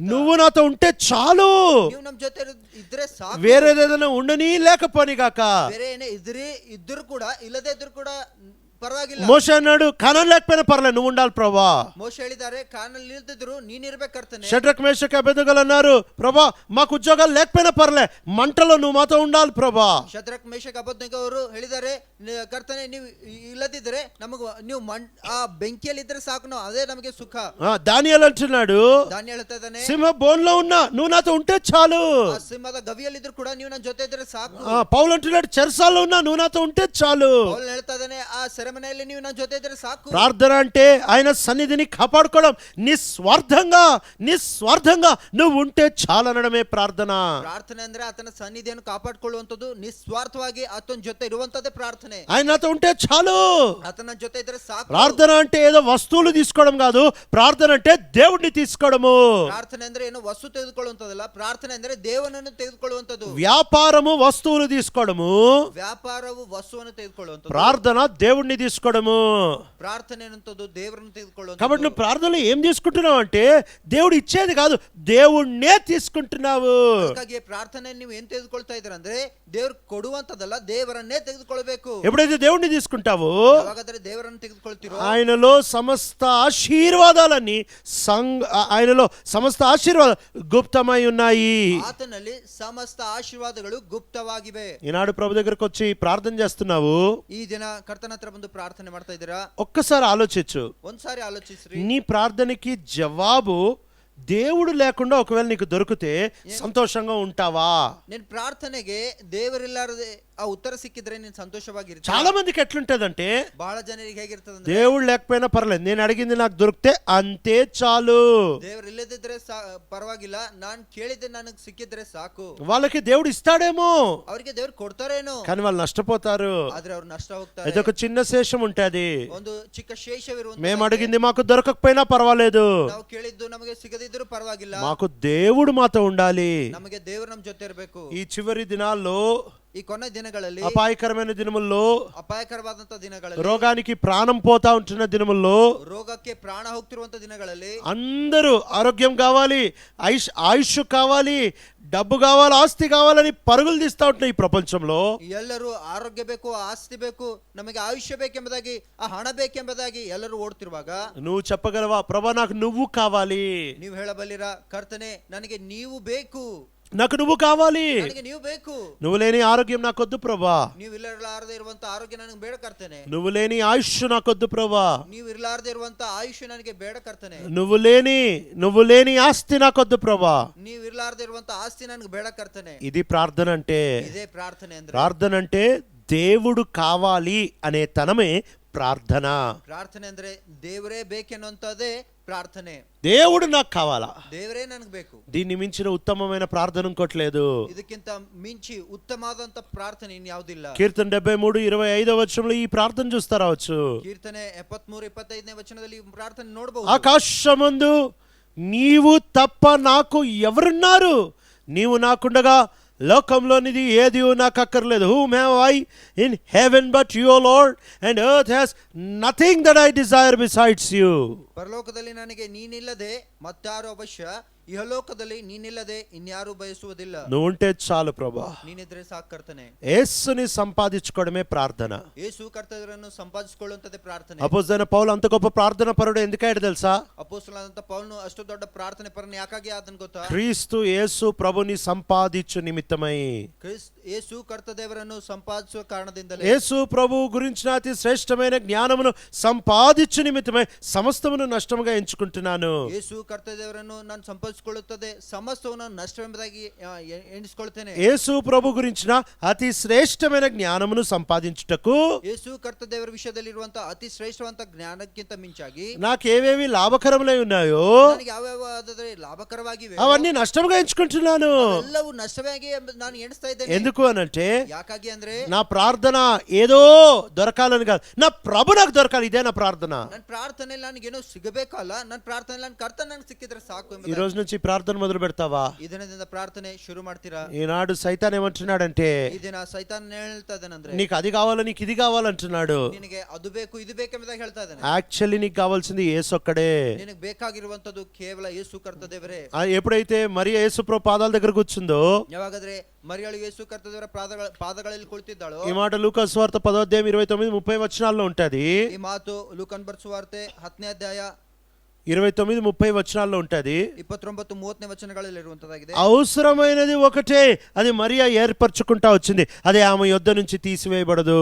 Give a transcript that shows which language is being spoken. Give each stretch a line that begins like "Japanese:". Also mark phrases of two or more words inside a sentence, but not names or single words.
Telugu: నువ్వు నాతో ఉంటే చాలు.
Kannada: ನೀವು ನಮ್ಮ ಜೊತೆ ಇದ್ರೆ ಸಾಕು.
Telugu: వేరేదేదైనా ఉండని లేకపోని గాక.
Kannada: ಬೇರೆ ಏನೇ ಇದ್ರೂ ಕೂಡ ಇಲ್ಲದೆ ಇದ್ರೂ ಕೂಡ ಪರವಾಗಿಲ್ಲ.
Telugu: మోషే అన్నాడు కానాన్ లేకపోయినా పర్లేదు నువ్వు ఉండాలి ప్రభా.
Kannada: ಮೋಶೆ ಹೇಳಿದ್ದಾರೆ ಕಾನಲ್ಲಿ ನಿಲ್ತಿದ್ರು ನೀನ್ ಇರ್ಬೇಕರ್ತನೆ.
Telugu: షడ్రక్ మేషక్ అబేద్నెగోలు అన్నారు ప్రభా మాకు ఉద్యోగాలు లేకపోయినా పర్లే మంటలో నువ్వు మాతో ఉండాలి ప్రభా.
Kannada: ಶದ್ರಕ್ ಮೇಷಕ್ ಅಬೆದ್ನೆಗೋ ಅವರು ಹೇಳಿದ್ದಾರೆ ಕರ್ತನೆ ನೀವು ಇಲ್ಲದಿದ್ರೆ ನಮಗೆ ನೀವು ಆ ಬೆಂಕಿಯಲ್ಲಿ ಇದ್ರೆ ಸಾಕು, ನಾವು ಅದೇ ನಮಗೆ ಸುಖ.
Telugu: దానియేలు అంటున్నాడు
Kannada: ದಾನಿಯೇಲ ಹೇಳ್ತಾ ಇದ್ದಾನೆ
Telugu: సింహ బోన్లో ఉన్నా నువ్వు నాతో ఉంటే చాలు.
Kannada: ಆ ಸಿಂಹದ ಗವಿಯಲ್ಲಿ ಇದ್ರು ಕೂಡ ನೀವು ನನ್ನ ಜೊತೆ ಇದ್ರೆ ಸಾಕು.
Telugu: పౌలు అంటున్నాడు చెరసాల్లో ఉన్నా నువ్వు నాతో ఉంటే చాలు.
Kannada: ಪೌಲ್ ಹೇಳ್ತಾ ಇದ್ದಾನೆ ಆ ಸೆರೆಮನೆಯಲ್ಲಿ ನೀವು ನನ್ನ ಜೊತೆ ಇದ್ರೆ ಸಾಕು.
Telugu: ప్రార్థన అంటే ఆయన సన్నిధిని కాపాడుకోవడం, నిస్వార్థంగా నువ్వు ఉంటే చాలనడమే ప్రార్థన.
Kannada: ಪ್ರಾರ್ಥನೆ ಅಂದ್ರೆ ಆತನ ಸನ್ನಿಧಿಯನ್ನು ಕಾಪಾಡಿಕೊಳ್ಳುವಂತದ್ದು ನಿಸ್ವಾರ್ಥವಾಗಿ ಆತನ ಜೊತೆ ಇರುವಂತದ್ದೇ ಪ್ರಾರ್ಥನೆ.
Telugu: ఆయన నాతో ఉంటే చాలు.
Kannada: ಆತನ ಜೊತೆ ಇದ್ರೆ ಸಾಕು.
Telugu: ప్రార్థన అంటే ఏదో వస్తువులు తీసుకోవడం కాదు, ప్రార్థన అంటే దేవుడిని తీసుకోవడము.
Kannada: ಪ್ರಾರ್ಥನೆ ಅಂದ್ರೆ ಏನು ವಸ್ತು ತೆಗೆದುಕೊಳ್ಳುವಂತದಲ್ಲ, ಪ್ರಾರ್ಥನೆ ಅಂದ್ರೆ ದೇವನನ್ನು ತೆಗೆದುಕೊಳ್ಳುವಂತದ್ದು.
Telugu: వ్యాపారము వస్తువులు తీసుకోవడము,
Kannada: ವ್ಯಾಪಾರವು ವಸ್ತುವನ್ನು ತೆಗೆದುಕೊಳ್ಳುವಂತದ್ದು.
Telugu: ప్రార్థన దేవుడిని తీసుకోవడము.
Kannada: ಪ್ರಾರ್ಥನೆ ಅನ್ನುವಂಥದ್ದು ದೇವರನ್ನು ತೆಗೆದುಕೊಳ್ಳುವಂತದ್ದು.
Telugu: కాబట్టి నువ్వు ప్రార్థనలో ఏం తీసుకుంటున్నావు అంటే దేవుడు ఇచ్చేది కాదు, దేవుణ్ణే తీసుకుంటున్నావు.
Kannada: ಹಾಗಾಗಿ ಪ್ರಾರ್ಥನೆ ನೀವು ಏನ್ ತೆಗೆದುಕೊಳ್ತಾ ಇದ್ದೀರಾ ಅಂದ್ರೆ ದೇವರು ಕೊಡುವಂತದಲ್ಲ, ದೇವರನ್ನೇ ತೆಗೆದುಕೊಳ್ಳಬೇಕು.
Telugu: ఎప్పుడైతే దేవుణ్ణి తీసుకుంటావో
Kannada: ಯಾವಾಗಾದ್ರೆ ದೇವರನ್ನು ತೆಗೆದುಕೊಳ್ತೀರೋ
Telugu: ఆయనలో సమస్త ఆశీర్వాదాలన్నీ ఆయనలో సమస్త ఆశీర్వాదాలు గుప్తమై ఉన్నాయి.
Kannada: ಆತನಲ್ಲಿ ಸಮಸ್ತ ಆಶೀರ್ವಾದಗಳು ಗುಪ್ತವಾಗಿವೆ.
Telugu: ఈనాడు ప్రభు దగ్గరకు వచ్చి ప్రార్థన చేస్తున్నావు,
Kannada: ಈ ದಿನ ಕರ್ತನ ಹತ್ರ ಬಂದು ಪ್ರಾರ್ಥನೆ ಮಾಡ್ತಾ ಇದ್ದೀರಾ?
Telugu: ఒక్కసారి ఆలోచించు.
Kannada: ಒಂದ್ಸಾರಿ ಆಲೋಚಿಸ್ರಿ.
Telugu: నీ ప్రార్థనకి జవాబు దేవుడు లేకుండా ఒకవేళ నీకు దొరికితే సంతోషంగా ఉంటావా?
Kannada: నేను ప్రార్థನೆಗೆ ದೇವರಿಲ್ಲಾರದೆ ಆ ಉತ್ತರ ಸಿಕ್ಕಿದ್ರೆ ನೀನು ಸಂತೋಷವಾಗಿರ್ತೀಯ.
Telugu: చాలా మందికి ఎట్లుంటదంటే
Kannada: ಬಹಳ ಜನರಿಗೆ ಹೇಗಿರ್ತದೆ,
Telugu: దేవుడు లేకపోయినా పర్లేదు, నేను అడిగింది నాకు దొరికితే అంతే చాలు.
Kannada: ದೇವರು ಇಲ್ಲದಿದ್ರೆ ಪರವಾಗಿಲ್ಲ, ನಾನು ಕೇಳಿದ್ದೆ ನನಗೆ ಸಿಕ್ಕಿದ್ರೆ ಸಾಕು.
Telugu: వాళ్ళకి దేవుడు ఇస్తాడేమో,
Kannada: ಅವರಿಗೆ ದೇವರು ಕೊಡ್ತಾರೇನೋ,
Telugu: కానీ వాళ్ళు నష్టపోతారు.
Kannada: ಆದ್ರೆ ಅವ್ರು ನಷ್ಟ ಹೋಗ್ತಾರೆ.
Telugu: ఇదొక చిన్న శేషం ఉంటది.
Kannada: ಒಂದು ಚಿಕ್ಕ ಶೇಷವಿರುವಂತ,
Telugu: మేము అడిగింది మాకు దొరకకపోయినా పర్వాలేదు,
Kannada: ನಾವು ಕೇಳಿದ್ದು ನಮಗೆ ಸಿಗದಿದ್ರೂ ಪರವಾಗಿಲ್ಲ,
Telugu: మాకు దేవుడు మాతో ఉండాలి.
Kannada: ನಮಗೆ ದೇವರು ನಮ್ಮ ಜೊತೆ ಇರಬೇಕು.
Telugu: ఈ చివరి దినాల్లో,
Kannada: ಈ ಕೊನೆ ದಿನಗಳಲ್ಲಿ,
Telugu: అపాయకరమైన దినముల్లో,
Kannada: ಅಪಾಯಕರವಾದಂತ ದಿನಗಳಲ್ಲಿ,
Telugu: రోగానికి ప్రాణం పోతా ఉంటున్న దినముల్లో,
Kannada: ರೋಗಕ್ಕೆ ಪ್ರಾಣ ಹೋಗ್ತಿರುವಂತ ದಿನಗಳಲ್ಲಿ
Telugu: అందరూ ఆరోగ్యం కావాలి, ఆయుష్ కావాలి, డబ్బు కావాలి, ఆస్తి కావాలని పరుగులు తీస్తా ఉంటున్నాయి ఈ ప్రపంచంలో.
Kannada: ಎಲ್ಲರೂ ಆರೋಗ್ಯ ಬೇಕು, ಆಸ್ತಿ ಬೇಕು, ನಮಗೆ ಆಯುಷ್ಯ ಬೇಕೆಂಬುದಾಗಿ, ಆ ಹಣ ಬೇಕೆಂಬುದಾಗಿ ಎಲ್ಲರೂ ಓಡ್ತಿರುವಾಗ
Telugu: నువ్వు చెప్పగలవా ప్రభా నాకు నువ్వు కావాలి?
Kannada: ನೀವು ಹೇಳಬಲ್ಲಿರಾ, ಕರ್ತನೆ ನನಗೆ ನೀವು ಬೇಕು,
Telugu: నాకు నువ్వు కావాలి,
Kannada: ನನಗೆ ನೀವು ಬೇಕು.
Telugu: నువ్వు లేని ఆరోగ్యం నాకొద్దు ప్రభా,
Kannada: ನೀವು ಇರಲಾರದೆ ಇರುವಂತ ಆರೋಗ್ಯ ನನಗೆ ಬೇಡ ಕರ್ತನೆ,
Telugu: నువ్వు లేని ఆయుష్ నాకొద్దు ప్రభా,
Kannada: ನೀವು ಇರಲಾರದೆ ಇರುವಂತ ಆಯುಷ್ಯ ನನಗೆ ಬೇಡ ಕರ್ತನೆ,
Telugu: నువ్వు లేని ఆస్తి నాకొద్దు ప్రభా,
Kannada: ನೀವು ಇರಲಾರದೆ ಇರುವಂತ ಆಸ್ತಿ ನನಗೆ ಬೇಡ ಕರ್ತನೆ.
Telugu: ఇది ప్రార్థన అంటే.
Kannada: ಇದೇ ಪ್ರಾರ್ಥನೆ ಅಂದ್ರೆ.
Telugu: ప్రార్థన అంటే దేవుడు కావాలి అనే తనమే ప్రార్థన.
Kannada: ಪ್ರಾರ್ಥನೆ ಅಂದ್ರೆ ದೇವರೇ ಬೇಕೆನ್ನುವಂತದೇ ಪ್ರಾರ್ಥನೆ.
Telugu: దేవుడు నాకు కావాలా,
Kannada: ದೇವರೇ ನನಗೆ ಬೇಕು.
Telugu: దీన్ని మించిన ఉత్తమమైన ప్రార్థన ఇంకోట్లేదు.
Kannada: ಇದಕ್ಕಿಂತ ಮಿಂಚಿ ಉತ್ತಮವಾದಂತ ಪ್ರಾರ್ಥನೆ ಇನ್ಯಾವುದಿಲ್ಲ.
Telugu: కీర్తన 73:25 వచనంలో ఈ ప్రార్థన చూస్తా రావచ్చు.
Kannada: ಕೀರ್ತನೆ 73:25 ವಚನದಲ್ಲಿ ಈ ಪ್ರಾರ್ಥನೆ ನೋಡಬಹುದು.
Telugu: ఆకాశమందు నీవు తప్ప నాకు ఎవరున్నారు? నీవు నాకుండగా లోకంలోనిది ఏది నాకు అక్కర్లేదు.
English: Whom have I in heaven but you, O Lord, and earth has nothing that I desire besides you.
Kannada: ಪರಲೋಕದಲ್ಲಿ ನನಗೆ ನೀನಿಲ್ಲದೆ ಮತ್ತಾರು ಅವಶ್ಯ, ಇಹಲೋಕದಲ್ಲಿ ನೀನಿಲ್ಲದೆ ಇನ್ಯಾರು ಬಯಸುವುದಿಲ್ಲ.
Telugu: నువ్వు ఉంటే చాలు ప్రభా.
Kannada: ನೀನಿದ್ರೆ ಸಾಕು ಕರ್ತನೆ.
Telugu: యేసుని సంపాదించుకోవడమే ప్రార్థన.
Kannada: యేసు ಕರ್ತನನ್ನು ಸಂಪಾದಿಸಿಕೊಳ್ಳುವಂತದೇ ಪ್ರಾರ್ಥನೆ.
Telugu: అపోస్తలుడైన పౌలు అంత గొప్ప ప్రార్థన పరుడు ఎందుకయ్యాడు తెలుసా?
Kannada: ಅಪೊಸ್ತಲನಾದಂತ ಪೌಲನು ಅಷ್ಟು ದೊಡ್ಡ ಪ್ರಾರ್ಥನೆ ಪರನು ಯಾಕಾಗಿ ಆದನು ಗೊತ್ತಾ?
Telugu: క్రీస్తు యేసు ప్రభుని సంపాదించు నిమిత్తమై.
Kannada: యేసు ಕರ್ತ ದೇವರನ್ನು ಸಂಪಾದಿಸುವ ಕಾರಣದಿಂದಲೇ.
Telugu: యేసు ప్రభు గురించిన అతి శ్రేష్టమైన జ్ఞానమును సంపాదించు నిమిత్తమై సమస్తమును నష్టముగా ఎంచుకుంటున్నాను.
Kannada: యేసు ಕರ್ತ ದೇವರನ್ನು ನಾನು ಸಂಪಾದಿಸಿಕೊಳ್ಳುತ್ತದೆ ಸಮಸ್ತವನ್ನು ನಷ್ಟವೆಂಬುದಾಗಿ ಎಣಿಸಿಕೊಳ್ಳುತ್ತೇನೆ.
Telugu: యేసు ప్రభు గురించిన అతి శ్రేష్టమైన జ్ఞానమును సంపాదించుటకు,
Kannada: యేసు ಕರ್ತ ದೇವರ ವಿಷಯದಲ್ಲಿ ಇರುವಂತ ಅತಿ ಶ್ರೇಷ್ಠವಂತ ಜ್ಞಾನಕ್ಕಿಂತ ಮಿಂಚಾಗಿ
Telugu: నాకేవేవి లాభకరములై ఉన్నాయో
Kannada: ನನಗೆ ಯಾವ್ಯಾವ లాభకರವಾಗಿವೆ
Telugu: అవన్నీ నష్టముగా ఎంచుకుంటున్నాను.
Kannada: ಎಲ್ಲವೂ ನಷ್ಟವಾಗಿ ನಾನು ಎಣಿಸ್ತಾ ಇದ್ದೇನೆ.
Telugu: ఎందుకు అనంటే
Kannada: ಯಾಕಾಗಿ ಅಂದ್ರೆ
Telugu: నా ప్రార్థన ఏదో దొరకాలని కాదు, నా ప్రభు నాకు దొరకాలి. ఇదే నా ప్రార్థన.
Kannada: ನನ್ನ ಪ್ರಾರ್ಥನೆಯಲ್ಲಿ ನನಗೇನೋ ಸಿಗಬೇಕಲ್ಲ, ನನ್ನ ಪ್ರಾರ್ಥನೆಯಲ್ಲಿ ನನ್ನ ಕರ್ತ ನನಗೆ ಸಿಕ್ಕಿದ್ರೆ ಸಾಕು.
Telugu: ఈ రోజు నుంచి ప్రార్థన మొదలు పెడతావా?
Kannada: ಈ ದಿನದಿಂದ ಪ್ರಾರ್ಥನೆ ಶುರು ಮಾಡ್ತೀರಾ?
Telugu: ఈనాడు సైతాన్ ఏమంటున్నాడంటే,
Kannada: ಈ ದಿನ ಸೈತಾನ್ ಹೇಳ್ತಾ ಇದ್ದಾನಂದ್ರೆ,
Telugu: నీకు అది కావాలా, నీకు ఇది కావాలంటున్నాడు.
Kannada: ನಿನಗೆ ಅದು ಬೇಕು ಇದು ಬೇಕೆಂಬುದಾಗಿ ಹೇಳ್ತಾ ಇದ್ದಾನೆ.
Telugu: యాక్చువల్లీ నీకు కావాల్సింది యేసు ఒక్కడే.
Kannada: ನಿನಗೆ ಬೇಕಾಗಿರುವಂತದ್ದು ಕೇವಲ ಯೇಸು ಕರ್ತ ದೇವರೇ.
Telugu: ఎప్పుడైతే మరి యేసు ప్రభు పాదాల దగ్గర కూర్చుందో,
Kannada: ಯಾವಾಗಾದ್ರೆ ಮರಿಯಳು ಯೇಸು ಕರ್ತ ದೇವರ ಪಾದಗಳಲ್ಲಿ ಕುಳಿತಿದ್ದಾಳೋ,
Telugu: ఈ మాట లూకా సువార్త 10వ అధ్యాయం 29-30 వచనాల్లో ఉంటది.
Kannada: ಈ ಮಾತು ಲೂಕನ್ ಬರೆದ ಸುವಾರ್ತೆ 10ನೇ ಅಧ್ಯಾಯ
Telugu: 29-30 వచనాల్లో ఉంటది.
Kannada: 29-30 వచనಗಳಲ್ಲಿ ఇರುವಂತದಾಗಿದೆ.
Telugu: అవసరమైనది ఒకటే, అది మరియా ఏర్పరచుకుంటా వచ్చింది, అది ఆమె యొద్ద నుంచి తీసివేయబడదు.